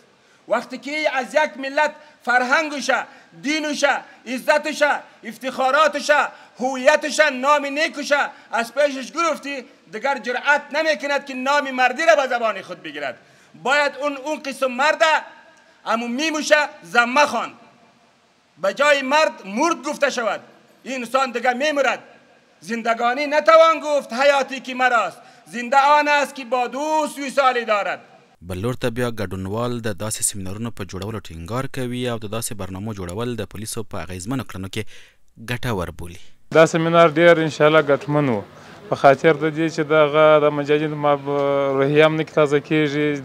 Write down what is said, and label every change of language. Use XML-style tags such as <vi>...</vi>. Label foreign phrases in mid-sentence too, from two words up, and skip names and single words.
<fa>وقتی که از یک ملت فرهنگش، دینش، عزتش، افتخاراتش، هویتش، نام نیکش از پیشش گرفتی، دیگر جرأت نمی کند که نام مردی را به زبان خود بگیرد. باید اون قسم مرد اما میموشه زمه خواند، به جای مرد گفته شود. این انسان دیگه میمرد. زندگانی نتوان گفت حیاتی که مراست، زنده آن است که با دوست وصالی دارد.</fa> <ps>بل لور ته بیا ګډونوال د داسې سیمینارونو په جوړولو ټینګار کوي او د داسې برنامو جوړول د پولیسو په اغیزمنو کړنو کې ګټور بولي. دا سیمینار ډېر انشاءالله ګټمن و، په خاطر د دې چې دغه د مجاهدینو روحیه هم نه تازه کېږي.</ps>